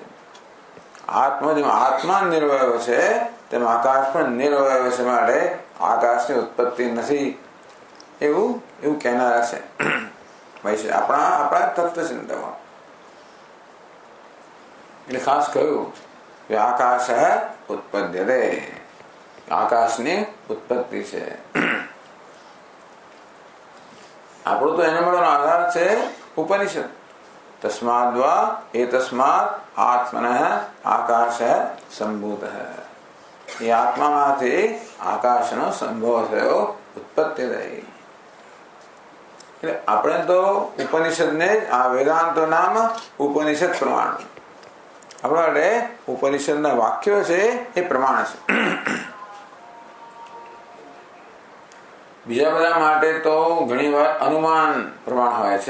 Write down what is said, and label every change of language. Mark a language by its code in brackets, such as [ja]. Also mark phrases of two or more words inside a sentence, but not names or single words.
[gu] આત્મા નિરવયવ છે તેમ આકાશ પણ નિરવયવ છે, માટે આકાશની ઉત્પત્તિ નથી એવું કહેનારા છે આપણા તત્વચિંતકો. એટલે ખાસ કહ્યું કે આકાશ ઉત્પદ્યતે, આકાશની ઉત્પત્તિ છે. આપણો તો એના માટેનો આધાર છે ઉપનિષદ. [sa] तस्माद्वा एतस्मात् आत्मनः आकाशः संभूतः। [gu] ये आत्माમાંથી આકાશનો સંભવ થયો, ઉત્પત્તિ થઈ. એટલે આપણે તો ઉપનિષદને આ [sa] વેદાંતો નામ ઉપનિષદ પ્રમાણ. [gu] આપણા માટે ઉપનિષદના વાક્યો છે એ પ્રમાણ છે. બીજા બધા માટે તો ઘણી વાર અનુમાન પ્રમાણ હોય છે.